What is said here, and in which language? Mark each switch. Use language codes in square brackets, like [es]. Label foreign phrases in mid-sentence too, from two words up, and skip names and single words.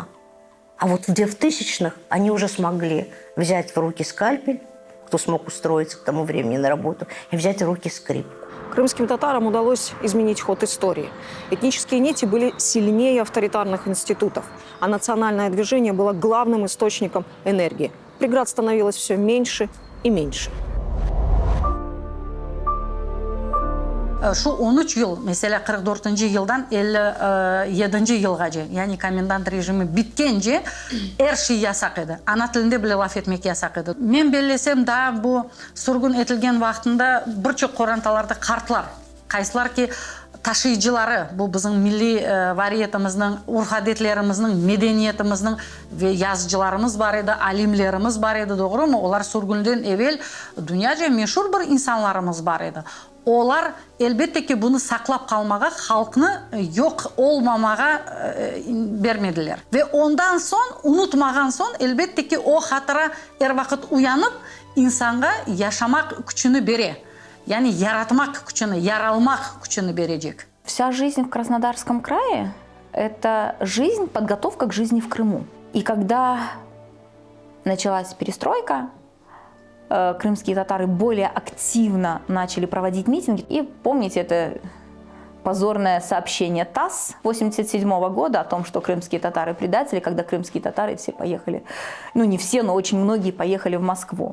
[ru] А вот в 2000-х они уже смогли взять в руки скальпель, кто смог устроиться к тому времени на работу, и взять в руки скрипку. Крымским татарам удалось изменить ход истории. Этнические нити были сильнее авторитарных институтов, а национальное движение было главным источником энергии. Преград становилось все меньше и меньше. [crh] Шу 13 yıl, mesela 44 yıldan 57 yılga, yani komendanт rejimi bitkence her şey yasak edi. Ana tilinde bile laf etmek yasak edi. Men belesem da bu surgun etilgen vaqtında birçok qorantalarda kartlar, qaysilar ki taşıyıcıları, bu bizim milli variyetimizin, urf-adetlerimizin, medeniyetimizin ve yazıcılarımız var idi, alimlerimiz var idi, doğru mu? Onlar surgundan evvel dünyaca meşhur bir insanlarımız var idi. Onlar elbette ki bunu saklap kalmağa, halkını yok olmamağa vermediler. Ve ondan son, unutmağın son elbette ki o hatıra her vakit uyanıp insana yaşamak gücünü bere. Yani yaratmak gücünü, yaralmak gücünü verecek. [ru] Вся жизнь в Краснодарском крае – это жизнь, подготовка к жизни в Крыму. И когда началась перестройка, крымские татары более активно начали проводить митинги. И помните это позорное сообщение ТАСС 1987 года о том, что крымские татары предатели, когда крымские татары все поехали, ну не все, но очень многие поехали в Москву.